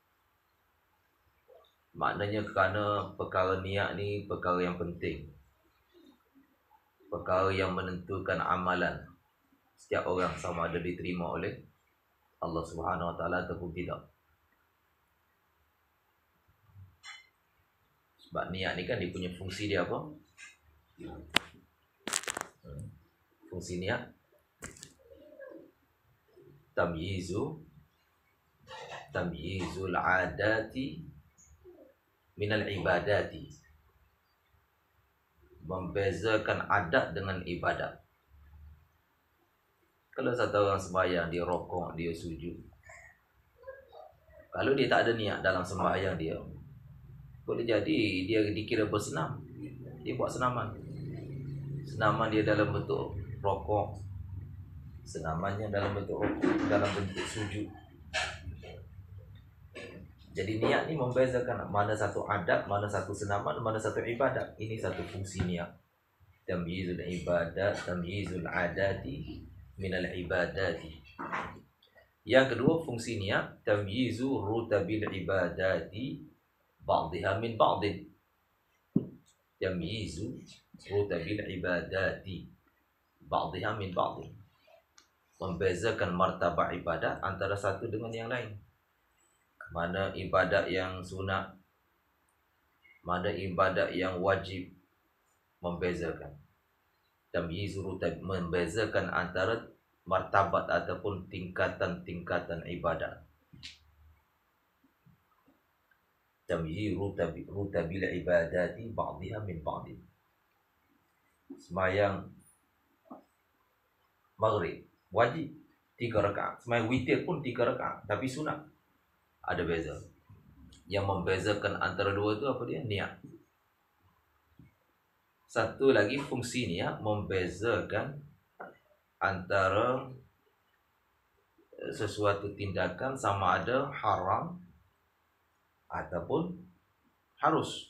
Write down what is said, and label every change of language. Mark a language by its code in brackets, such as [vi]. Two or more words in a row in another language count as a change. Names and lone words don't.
[ms] Maknanya kerana perkara niat ni perkara yang penting, perkara yang menentukan amalan setiap orang, sama ada diterima oleh Allah Subhanahu Wa Taala ataupun tidak. Sebab niat ni kan dia punya fungsi dia apa? Fungsi niat [ar] تمييز العادة من العبادة. [ms] Membezakan adat dengan ibadat. Kalau satu orang sembahyang, dia rokok, dia sujud, kalau dia tak ada niat dalam sembahyang dia, boleh jadi dia dikira bersenam. Dia buat senaman. Senaman dia dalam bentuk rokok, senamannya dalam bentuk rokok, dalam bentuk sujud. Jadi niat ni membezakan mana satu adat, mana satu senaman, mana satu ibadat. Ini satu fungsi niat. [ar] تمييز العبادات, تمييز العادة من العبادة. [ms] Yang kedua fungsi niat, [ar] تمييز رتب العبادة بعضها من بعض. تمييز رتب العبادة بعضها من بعض. [ms] Membezakan martabat ibadat antara satu dengan yang lain. Mana ibadat yang sunat, mana ibadat yang wajib, membezakan. Tamyizu membezakan antara martabat ataupun tingkatan-tingkatan ibadat. [ar] تمييز رتب العبادة بعضها من بعض. [ms] Sembahyang maghrib wajib 3 rakaat. Sembahyang witir pun 3 rakaat, tapi sunat. Ada beza. Yang membezakan antara dua itu apa dia? Niat. Satu lagi fungsi niat membezakan antara sesuatu tindakan sama ada haram ataupun harus.